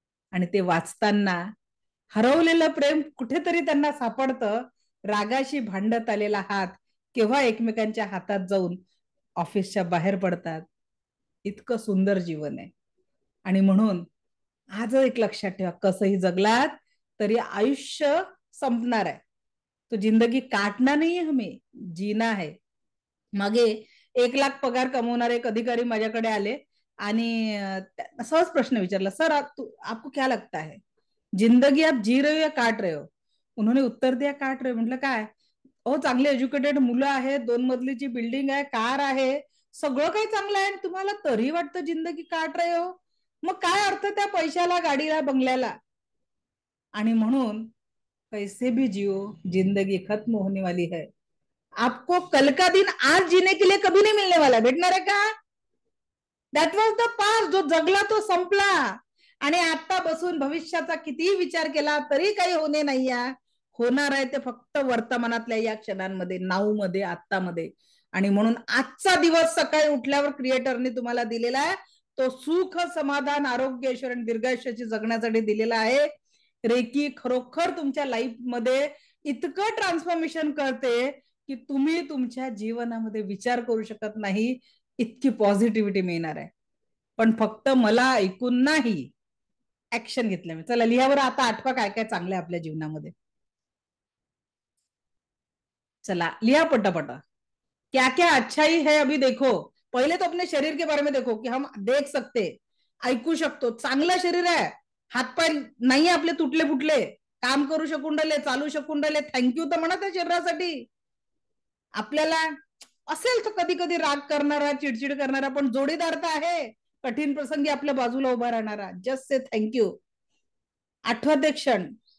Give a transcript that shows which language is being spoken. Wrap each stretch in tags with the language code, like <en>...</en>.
<mr>आणि ते वाचताना हरवलेलं प्रेम कुठेतरी त्यांना सापडतं. रागाशी भांडत आलेला हात केव्हा एकमेकांच्या हातात जाऊन ऑफिसच्या बाहेर पडतात. इतकं सुंदर जीवन आहे. आणि म्हणून आज एक लक्षात ठेवा, कसंही जगलात तरी आयुष्य संपणार आहे.</mr> <hi>तो जिंदगी काटना नहीं है, हमें जीना है.</hi> <mr>मागे 1 लाख पगार कमवणारे एक अधिकारी माझ्याकडे आले आणि सहज प्रश्न विचारला, सर</mr> <hi>आपको क्या लगता है जिंदगी आप जी रहे हो या काट रहे हो? उन्होंने उत्तर दिया काट रहे हो.</hi> <mr>म्हटलं काय? हो, चांगले एज्युकेटेड मुलं आहेत, 2 मजलीची बिल्डिंग आहे, कार आहे, सगळं काही चांगलं आहे, तुम्हाला तरी वाटतं</mr> <hi>जिंदगी काट रहे हो?</hi> <mr>मग काय अर्थ त्या पैशाला, गाडीला, बंगल्याला?</mr> <hi>आणि म्हणून कैसे भी जियो, जिंदगी खत्म होने वाली है. आपको कल का दिन आज जीने के लिए कभी नहीं मिलने वाला.</hi> <mr>भेटणार आहे का?</mr> <en>That was the past.</en> <mr>जो जगला तो संपला. आणि आता बसून भविष्याचा कितीही विचार केला तरी काही होणे नाही. होणार आहे ते फक्त वर्तमानातल्या या क्षणांमध्ये, नाऊ मध्ये, आत्तामध्ये. आणि म्हणून आजचा दिवस सकाळी उठल्यावर क्रिएटरने तुम्हाला दिलेला आहे, तो सुख समाधान आरोग्य ऐश्वर्य दीर्घायुष्याची जगण्यासाठी दिलेला आहे. रेकी खरोखर तुमच्या लाईफ मध्ये इतकं ट्रान्सफॉर्मेशन करते की तुम्ही तुमच्या जीवनामध्ये विचार करू शकत नाही इतकी पॉझिटिव्हिटी मिळणार आहे. पण फक्त मला ऐकून नाही, ऍक्शन घेतलं मी. चला लिहावर आता आठवा काय काय चांगलं आहे आपल्या जीवनामध्ये. चला लिहा पटापटा.</mr> <hi>क्या क्या अच्छाई है अभी देखो. पहले तो अपने शरीर के बारे में देखो कि हम देख सकते,</hi> <mr>ऐकू शकतो, चांगलं शरीर आहे, हातपाय नाही आपले तुटले फुटले, काम करू शकून राहिले, चालू शकून राहिले, थँक्यू तर म्हणा त्या शरीरासाठी. आपल्याला असेल तर कधी कधी राग करणारा, चिडचिड करणारा, पण जोडीदार तर आहे कठीण प्रसंगी आपल्या बाजूला उभा राहणारा.</mr> <en>Just say thank you.</en> <mr>आठवते क्षण.</mr>